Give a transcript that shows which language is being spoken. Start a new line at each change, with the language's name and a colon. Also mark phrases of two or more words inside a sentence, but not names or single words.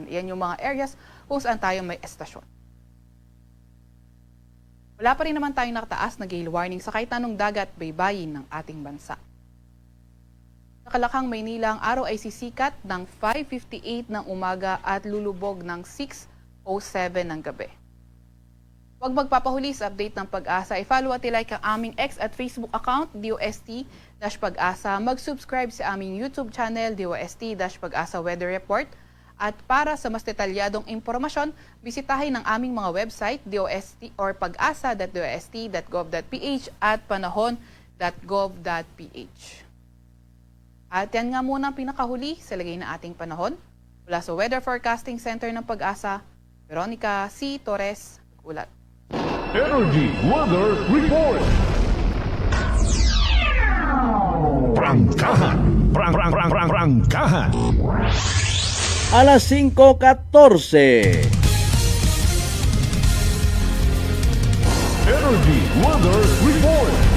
Filipino: Iyan yung mga areas kung saan tayo may estasyon. Wala pa rin naman tayong nakataas na
English: gale warning
Filipino: sa kahit anong dagat baybayin ng ating bansa. Sa Kalakang, Maynila, ang araw ay sisikat ng 5:58 ng umaga at lulubog ng 6:07 ng gabi. Huwag magpapahuli sa update ng Pag-asa. I-follow at i-like ang aming X at Facebook account, DOST-Pag-asa. Mag-subscribe sa aming YouTube channel, DOST-Pag-asa Weather Report. At para sa mas detalyadong impormasyon, bisitahin ang aming mga website, DOST or pag-asa.dost.gov.ph at panahon.ph. www.gov.ph. At yan nga muna ang pinakahuli sa lagay na ating panahon. Mula sa Weather Forecasting Center ng Pag-asa, Veronica C. Torres, ulat. Energy Weather Report. Prangkahan. Prangkahan. Alas 5:14. Energy Weather Report.